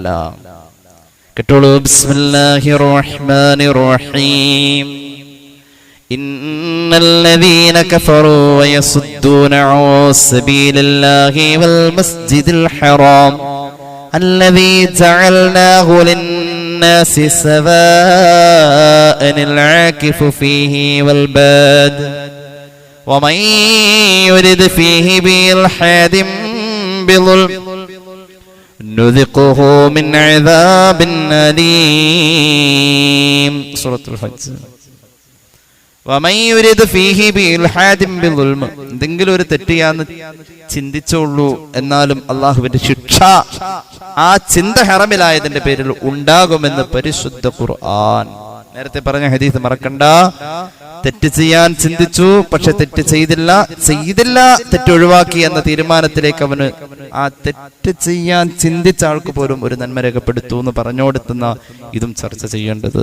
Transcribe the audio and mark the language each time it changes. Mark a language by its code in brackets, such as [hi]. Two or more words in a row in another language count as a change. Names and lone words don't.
[ar] കേട്ടോളൂ. بسم الله الرحمن الرحيم. إن الذين كفروا ويصدون عن سبيل الله والمسجد الحرام الذي جعلناه للناس سواء العاكف فيه والباد ومن يرد فيه بإلحاد بظلم نذقه من عذاب أليم. سورة الحج. ومن يرد فيه بإلحاد بظلم. [ml] എന്തെങ്കിലും ഒരു തെറ്റിയാന്ന് ചിന്തിച്ചുള്ളൂ, എന്നാലും അള്ളാഹുവിന്റെ ശിക്ഷ ആ ചിന്ത ഹറമിലായതിന്റെ പേരിൽ ഉണ്ടാകുമെന്ന് പരിശുദ്ധ ഖുർആൻ. നേരത്തെ പറഞ്ഞ ഹദീസ് മറക്കണ്ട. തെറ്റ് ചെയ്യാൻ ചിന്തിച്ചു, പക്ഷെ തെറ്റ് ചെയ്തില്ല, തെറ്റ് ഒഴിവാക്കി എന്ന തീരുമാനത്തിലേക്ക് അവന് ആ തെറ്റ് ചെയ്യാൻ ചിന്തിച്ച ആൾക്ക് പോലും ഒരു നന്മ രേഖപ്പെടുത്തു എന്ന് പറഞ്ഞുകൊടുത്തുന്ന ഇതും ചർച്ച ചെയ്യേണ്ടത്.